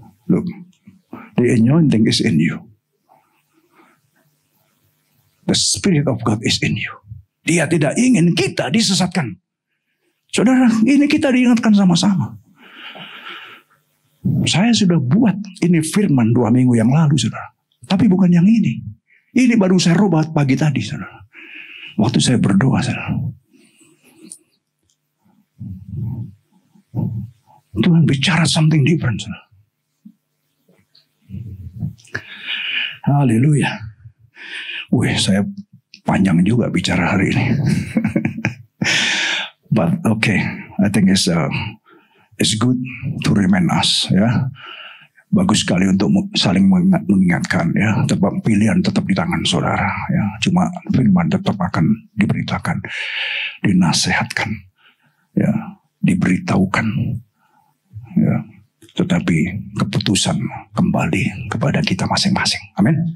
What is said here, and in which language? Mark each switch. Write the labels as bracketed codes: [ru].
[en] Look, the anointing is in you. The Spirit of God is in you. [id] Dia tidak ingin kita disesatkan. Saudara, ini kita diingatkan sama-sama. Saya sudah buat ini firman 2 minggu yang lalu, saudara. Tapi bukan yang ini. Ini baru saya rubah pagi tadi, saudara. Waktu saya berdoa, saudara. Tuhan bicara [en] something different. [id] Haleluya. Wih, saya panjang juga bicara hari ini. [en] But okay, I think it's good to remind us, ya. [id] Bagus sekali untuk saling mengingatkan, ya. Tetap pilihan tetap di tangan saudara, ya. Cuma firman tetap akan diberitakan, dinasehatkan, ya, diberitahukan. Ya, tetapi keputusan kembali kepada kita masing-masing. Amin.